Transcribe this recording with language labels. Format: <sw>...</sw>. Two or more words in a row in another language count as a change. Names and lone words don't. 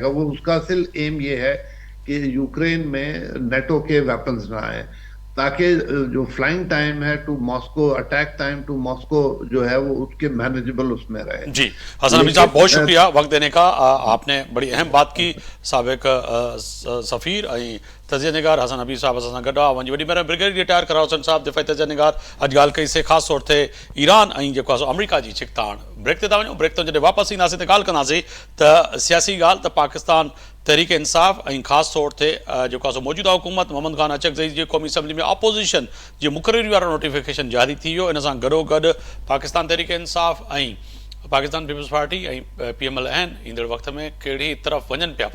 <ur>وہ اس کا اصل ایم یہ ہے کہ یوکرین میں نیٹو کے ویپنز نہ آئیں, تاکہ جو</ur> <en>flying time</en> <ur>ہے ٹو ماسکو,</ur> <en>attack time to Moscow</en> <ur>جو ہے وہ اس کے مینیجبل اس میں رہے. جی, حسن حمید صاحب بہت شکریہ وقت دینے کا. آپ نے بڑی اہم بات کی.</ur> <sd>سابق سفیر تجزیہ نگار حسن حمید صاحب سان گڈا ونجی وڈی مہربانی. بریگیڈیئر ریٹائر کراؤ حسن صاحب دفاعی تجزیہ نگار. اج گال کئی سے خاص طور تے ایران ऐं जेको आहे अमेरिका जी छिकताण. ब्रेक ते था वञूं, ब्रेक तो जॾहिं वापसि ईंदासीं त ॻाल्हि कंदासीं त सियासी ॻाल्हि त पाकिस्तान तहरीक इंसाफ़ ऐं ख़ासि तौर ते जेको आहे मौजूदा हुकूमत मोहम्मद ख़ान अचकज़ई जी क़ौमी असम्बली में अपोज़िशन जी मुक़ररी वारो नोटिफिकेशन जारी थी वियो. इन सां गॾोगॾु पाकिस्तान तहरीक इंसाफ़ ऐं पाकिस्तान पीपल्स पार्टी ऐं PMLN ईंदड़ वक़्त में कहिड़ी तरफ़ वञनि पिया.</sd>